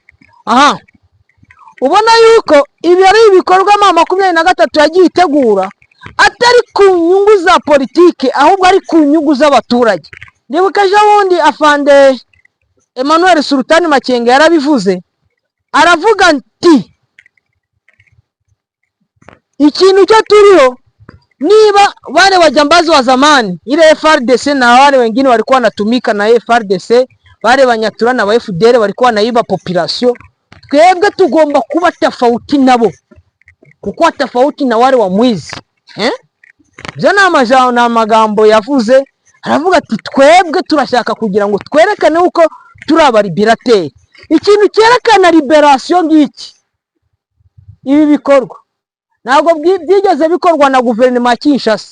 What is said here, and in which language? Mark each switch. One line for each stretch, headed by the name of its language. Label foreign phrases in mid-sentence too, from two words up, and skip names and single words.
Kinyarwanda: Ubona yuko ibi ari ibikorwa 23 yagiye itegura, atari ku nyungu za politike ahubwo ari ku nyungu z'abaturage. Ndibuka ejo bundi afande Emmanuel Sultani Makenga yarabivuze, aravuga ati ikintu cyo turiho, niba
Swahili: wale wajambazi wa zamani ile FRDC na wale wengine walikuwa wanatumika na FRDC, wale Banyatura na FDL walikuwa wanaiba population,
Kinyarwanda: twebwe tugomba kuba tofauti nabo, kuko
Swahili: tofauti na wale wa mwizi.
Kinyarwanda: Byo ni amagambo yavuze, aravuga ati twebwe turashaka kugira ngo twerekane uko turi abaliberateri. Ikintu cyerekana liberation ngiki, ibi bikorwa ntabwo byigeze bikorwa na guverinoma ya Kinshasa.